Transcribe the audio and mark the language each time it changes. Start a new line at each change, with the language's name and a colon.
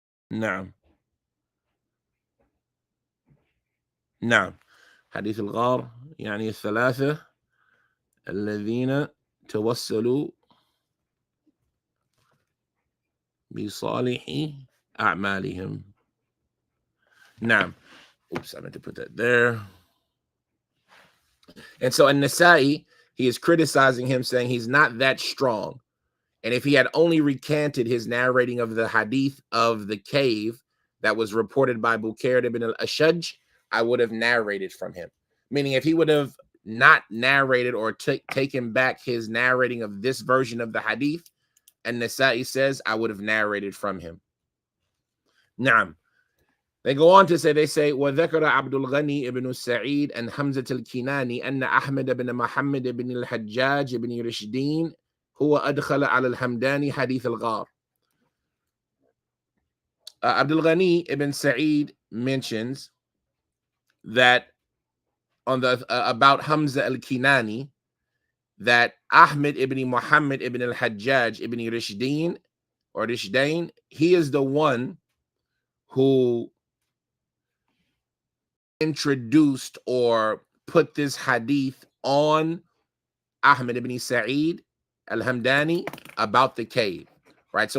Arabic: نعم نعم حديث الغار يعني الثلاثة الذين توسلوا بصالح أعمالهم. نعم.
English: Oops, I meant to put that there. And so An-Nasa'i, he is criticizing him, saying he's not that strong. And if he had only recanted his narrating of the hadith of the cave that was reported by Bukair ibn al-Ashaj, I would have narrated from him. Meaning if he would have not narrated or taken back his narrating of this version of the hadith, and Nasa'i says, I would have narrated from him.
Arabic: Naam.
English: They go on to say,
Arabic: وذكر عبد الغني ابن سعيد
English: and
Arabic: حمزة الكناني أن أحمد بن محمد بن الحجاج بن رشدين هو أدخل على الحمداني حديث الغار.
English: Abdul Ghani ibn Sa'eed mentions that on the about Hamza al-Kinani, that Ahmad ibn Muhammad ibn al-Hajjaj ibn Rishdain, he is the one who introduced or put this hadith on Ahmad ibn Sa'eed al-Hamdani about the cave, right?